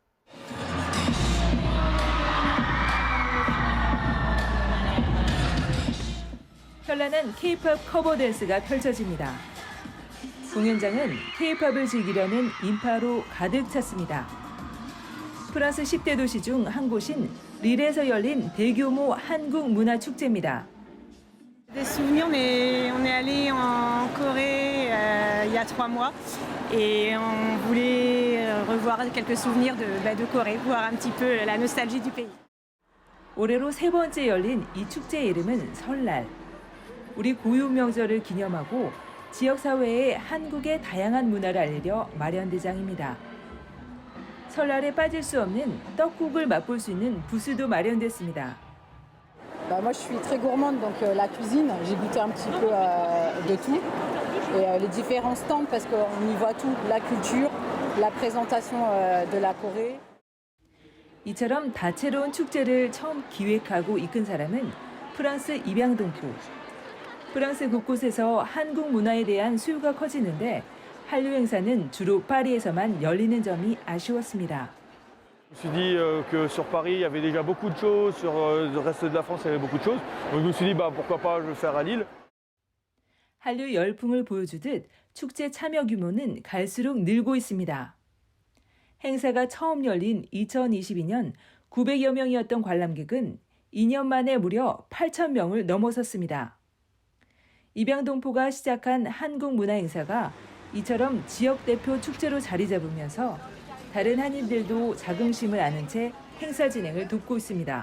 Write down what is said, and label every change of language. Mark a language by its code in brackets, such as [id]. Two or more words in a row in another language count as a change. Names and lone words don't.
[ko] 현란한 K-팝 커버 댄스가 펼쳐집니다. 공연장은 K-팝을 즐기려는 인파로 가득 찼습니다. 프랑스 10대 도시 중 한 곳인 릴에서 열린 대규모 한국 문화 축제입니다. [fr] Des souvenirs, mais on est allé en Corée il y a 3 mois et on voulait revoir quelques souvenirs de Corée, voir un petit peu la nostalgie du pays. [ko] 올해로 세 번째 열린 이 축제의 이름은 설날. 우리 고유 명절을 기념하고 지역사회에 한국의 다양한 문화를 알리려 마련 대장입니다. 설날에 빠질 수 없는 떡국을 맛볼 수 있는 부스도 마련됐습니다. [fr] Moi, je suis très gourmande, donc la cuisine, j'ai goûté un petit peu de tout. Et les différents stands, parce qu'on y voit tout, la culture, la présentation de la Corée. [ko] 이처럼 다채로운 축제를 처음 기획하고 이끈 사람은 프랑스 입양동포. 프랑스 곳곳에서 한국 문화에 대한 수요가 커지는데 한류 행사는 주로 파리에서만 열리는 점이 아쉬웠습니다. [fr] Je me suis dit que sur Paris, il y avait déjà beaucoup de choses, sur le reste de la France, il y avait beaucoup de choses. Donc je me suis dit, pourquoi pas, je vais faire à Lille. [ko] 한류 열풍을 보여주듯 축제 참여 규모는 갈수록 늘고 있습니다. 행사가 처음 열린 2022년 900여 명이었던 관람객은 2년 만에 무려 8,000명을 넘어섰습니다. 입양동포가 시작한 한국 문화 행사가 이처럼 지역 대표 축제로 자리 잡으면서 다른 한인들도 자긍심을 아는 채 행사 진행을 돕고 있습니다.